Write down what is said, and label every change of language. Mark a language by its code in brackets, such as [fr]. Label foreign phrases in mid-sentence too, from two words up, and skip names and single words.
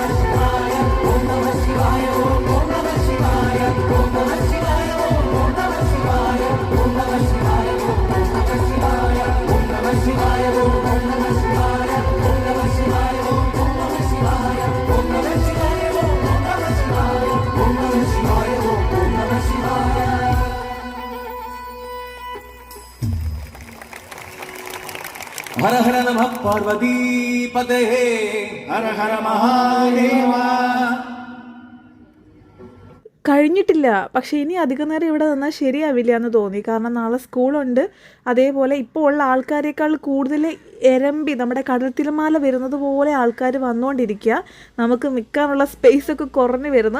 [sa] शिवाय ओम नमः शिवाय ओम नमः शिवाय ओम नमः शिवाय ओम नमः शिवाय ओम नमः शिवाय ओम नमः शिवाय ओम नमः शिवाय ओम नमः शिवाय ओम नमः शिवाय ओम नमः शिवाय ओम नमः शिवाय ओम नमः शिवाय ओम नमः शिवाय ओम नमः शिवाय हर हर नमः पार्वती पतये हर हर महादेवा [ml] കഴിഞ്ഞിട്ടില്ല, പക്ഷേ ഇനി അധികം നേരം ഇവിടെ നിന്നാൽ ശരിയാവില്ല എന്ന് തോന്നി. കാരണം നാളെ സ്കൂളുണ്ട്. അതേപോലെ ഇപ്പോൾ ഉള്ള ആൾക്കാരെക്കാൾ കൂടുതൽ എരമ്പി നമ്മുടെ കടൽ തിരമാല വരുന്നത് പോലെ ആൾക്കാർ വന്നുകൊണ്ടിരിക്കുക. നമുക്ക് നിൽക്കാനുള്ള സ്പേസൊക്കെ കുറഞ്ഞു വരുന്നു.